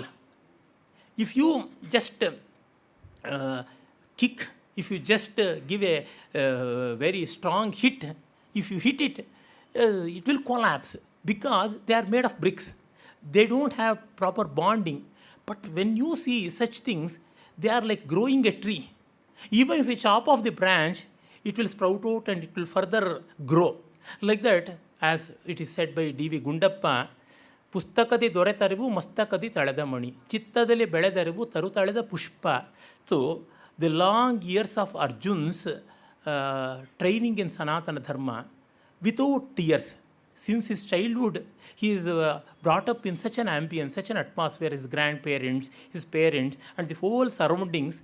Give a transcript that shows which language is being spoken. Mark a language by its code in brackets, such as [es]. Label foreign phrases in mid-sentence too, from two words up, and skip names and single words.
[en] If you just kick, if you just give a very strong hit, if you hit it, it will collapse, because they are made of bricks. They don't have proper bonding. But when you see such things, they are like growing a tree. Even if you chop off the branch, it will sprout out and it will further grow. Like that, as it is said by D.V. Gundappa, [kn] ಪುಸ್ತಕದಿ ದೊರೆತರಿವು ಮಸ್ತಕದಿ ತಳೆದ ಮಣಿ, ಚಿತ್ತದಲ್ಲಿ ಬೆಳೆದರಿವು ತರುತಳೆದ ಪುಷ್ಪ. [en] So, the long years of Arjun's training in Sanatana Dharma without tears. Since his childhood, he is brought up in such an ambience, such an atmosphere, his grandparents, his parents, and the whole surroundings.